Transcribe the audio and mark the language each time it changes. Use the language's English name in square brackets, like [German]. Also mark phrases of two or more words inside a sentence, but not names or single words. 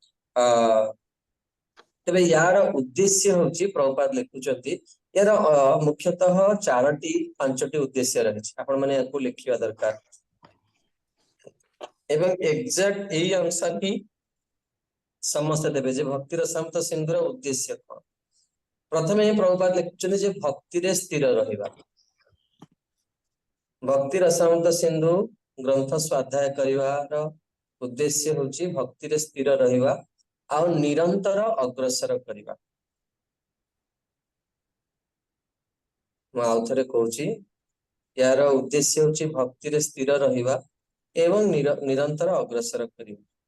[Odia] ତେବେ ଯାହାର ଉଦ୍ଦେଶ୍ୟ ହେଉଛି ପ୍ରଭୁପାଦ ଲେଖୁଛନ୍ତି ଯାହାର ମୁଖ୍ୟତଃ 4-5 ଉଦ୍ଦେଶ୍ୟ ରହିଛି। ଆପଣମାନେ ଯାହାକୁ ଲେଖିବା ଦରକାର ଏବଂ ଏଗଜାକ୍ଟ ଏଇ ଅନୁସାରେ ହିଁ ସମସ୍ତ ଦେବେ ଯେ ଭକ୍ତି ରସାମୃତ ସିନ୍ଧୁର ଉଦ୍ଦେଶ୍ୟ କଣ। ପ୍ରଥମେ ପ୍ରଭୁପାଦ ଲେଖୁଛନ୍ତି ଯେ ଭକ୍ତିରେ ସ୍ଥିର ରହିବା। ଭକ୍ତି ରସାମୃତ ସିନ୍ଧୁ ଗ୍ରନ୍ଥ ସ୍ୱାଧ୍ୟାୟ କରିବାର ଉଦ୍ଦେଶ୍ୟ ହେଉଛି ଭକ୍ତିରେ ସ୍ଥିର ରହିବା ଆଉ ନିରନ୍ତର ଅଗ୍ରସର କରିବା। ମୁଁ ଆଉ ଥରେ କହୁଛି ଯାହାର ଉଦ୍ଦେଶ୍ୟ ହେଉଛି ଭକ୍ତିରେ ସ୍ଥିର ରହିବା ଏବଂ ନିରନ୍ତର ଅଗ୍ରସର କରିବା।